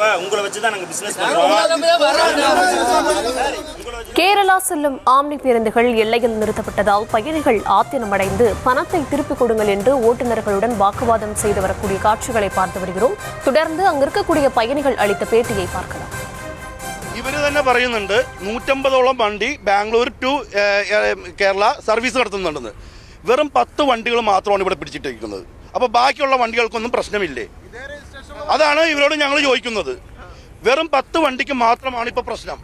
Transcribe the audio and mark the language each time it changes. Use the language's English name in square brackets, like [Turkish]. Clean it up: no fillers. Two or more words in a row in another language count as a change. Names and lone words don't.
[Tamil] உங்களை வச்சு தான் நாங்க பிசினஸ் பண்றோம். கேரளா செல்லும் ஆம்னி பேருந்துகள் எல்லையில் நிறுத்தப்பட்டதால் பயணிகள் ஆத்திரமடைந்து பணத்தை திருப்பிக் கொடுங்கள் என்று ஓட்டுநர்களுடன் வாக்குவாதம் செய்து வரக்கூடிய காட்சிகளை பார்த்து வருகிறோம். தொடர்ந்து அங்கிருக்கக்கூடிய பயணிகள் அளித்த பேட்டியை பார்க்கலாம். [Malayalam] ഇവര് തന്നെ പറയുന്നുണ്ട് 150ഓളം വണ്ടി ബാംഗ്ലൂർ ടു കേരള സർവീസ് നടത്തുന്നുണ്ടെന്ന്. വെറും 10 വണ്ടികൾ മാത്രമാണ് ഇവിടെ പിടിച്ചിട്ടിരിക്കുന്നത്. അപ്പൊ ബാക്കിയുള്ള വണ്ടികൾക്കൊന്നും പ്രശ്നമില്ലേ? അതാണ് ഇവരോട് ഞങ്ങൾ ചോദിക്കുന്നത്. വെറും 10 വണ്ടിക്ക് മാത്രമാണ് ഇപ്പൊ പ്രശ്നം.